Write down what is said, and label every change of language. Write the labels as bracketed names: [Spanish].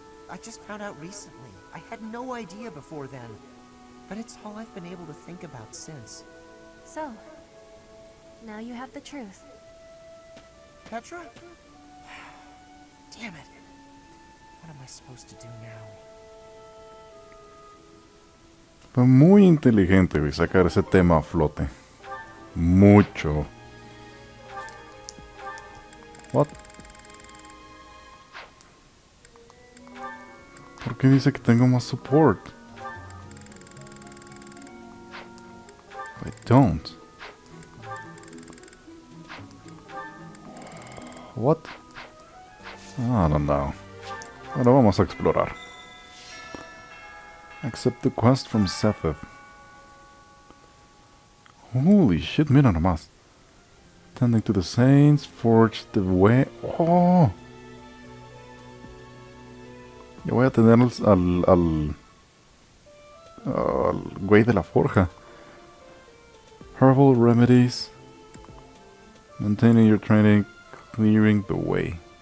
[English] I just found out recently. I had no idea before then. But it's all I've been able to think about since. So, now you have the truth. Petra? Damn it. What am I supposed to do now? [Spanish] Fue muy inteligente, güey, sacar ese tema a flote. Mucho. [English] What? [Spanish] ¿Por qué dice que tengo más support? [English] I don't. What? I don't know. [Spanish] Ahora vamos a explorar. [English] Accept the quest from Setheth. Holy shit, [Spanish] mira nomás. [English] Tending to the saints, forge the way. Oh. [Spanish] Ya voy a tener al güey de la forja. [English] Herbal remedies. Maintaining your training, clearing the way.